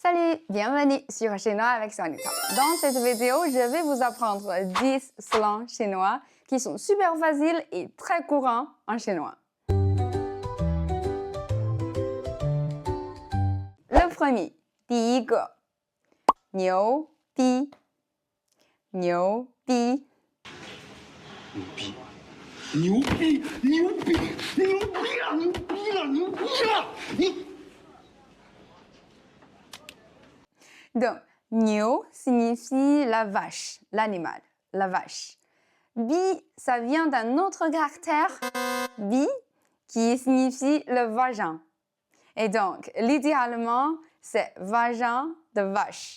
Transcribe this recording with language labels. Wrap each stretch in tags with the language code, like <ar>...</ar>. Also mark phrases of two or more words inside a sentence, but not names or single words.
<fr>Salut, bienvenue sur Chinois avec Sonita. Dans cette vidéo, je vais vous apprendre 10 slangs chinois qui sont super faciles et très courants en chinois. Le premier,</fr> <zh>第一个，牛逼，牛逼。牛逼！牛逼！牛逼！牛逼了！牛逼了！牛逼了！你。</zh> <fr>Donc, Niu signifie la vache, l'animal, la vache. Bi, ça vient d'un autre caractère, bi, qui signifie le vagin. Et donc, littéralement, c'est vagin de vache.</fr>